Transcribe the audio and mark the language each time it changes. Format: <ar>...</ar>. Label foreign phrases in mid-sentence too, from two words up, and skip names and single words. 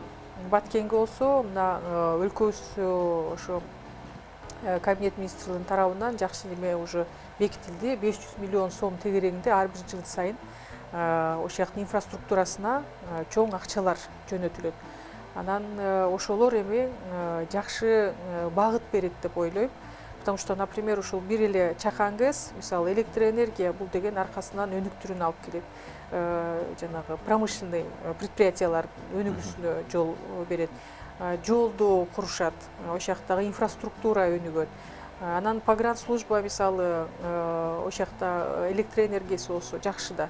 <ky>Баткенге болсо, мына өлкөбүз ошо кабинет министрлигинин тарабынан жакшы неме уже бекитилди. 500 миллион сом тегерегинде ар бир жыл сайын ошол инфраструктурасына чоң акчалар жөнөтүлөт. Анан ошолор эми жакшы багыт берет деп ойлойм.</ky> <ru>Потому что, например,</ru> <ky>ушул бир эле чакан ГЭС, мисалы, электроэнергия бул деген аркасынан өнүктүрүүнү алып келет. Жанагы</ky> <ru>промышленный предприятиялар</ru> <ky>өнүгүүсүнө жол берет. Жолду курушат, ошол жактагы инфраструктура өнүгөт. Анан погранслужба мисалы ошол жакта электр энергиясы болсо жакшы да.</ky>